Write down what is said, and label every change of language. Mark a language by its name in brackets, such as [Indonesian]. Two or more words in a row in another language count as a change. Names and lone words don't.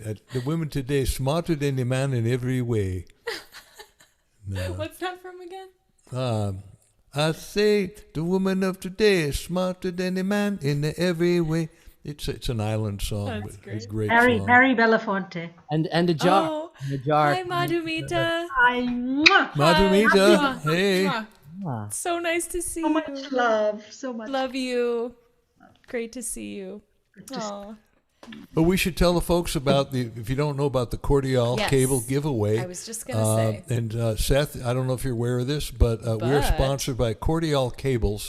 [English] The women today smarter than the man in every way. No. What's that from again? I say the woman of today is smarter than the man in every way. It's an island song. That's but great. a great Harry song. Belafonte. And a jar. Oh, And a jar. hi, Madhumita. Hi. Mwah. Madhumita, Mwah. hey. Mwah. So nice to see So you. much love. So much. Love you. Great to see you. Aw. But we should tell the folks about if you don't know about the Cordial Yes. cable giveaway. I was just going to say. And Seth, I don't know if you're aware of this, but we're sponsored by Cordial Cables.